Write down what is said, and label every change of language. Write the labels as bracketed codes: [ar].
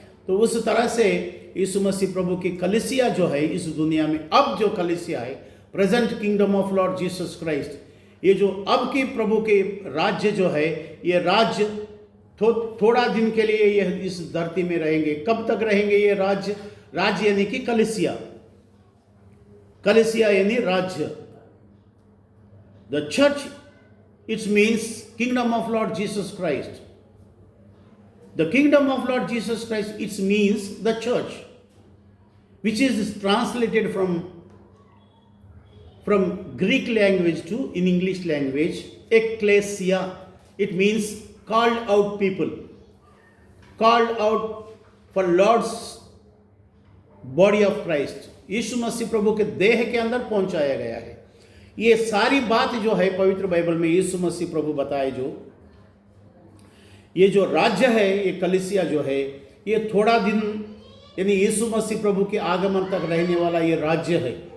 [hi] तो उस तरह से यीशु मसीह प्रभु की कलीसिया जो है इस दुनिया में, अब जो कलीसिया है, [en] present kingdom of Lord Jesus Christ, [hi] ये जो अब की प्रभु के राज्य जो है, ये राज्य थोड़ा दिन के लिए यह इस धरती में रहेंगे। कब तक रहेंगे ये राज्य? राज्य यानी कि कलीसिया, कलीसिया यानी राज्य। [en] The church, it means kingdom of Lord Jesus Christ. The kingdom of Lord Jesus Christ, it means the church, which is translated from Greek language to in English language, ecclesia. It means called out people, called out for Lord's body of Christ. [hi] यीशु मसीह प्रभु के देह के अंदर पहुंचाया गया है। ये सारी बात जो है पवित्र बाइबल में यीशु मसीह प्रभु बताए, जो ये जो राज्य है, ये कलीसिया जो है, ये थोड़ा दिन यानी यीशु मसीह प्रभु के आगमन तक रहने वाला ये राज्य है।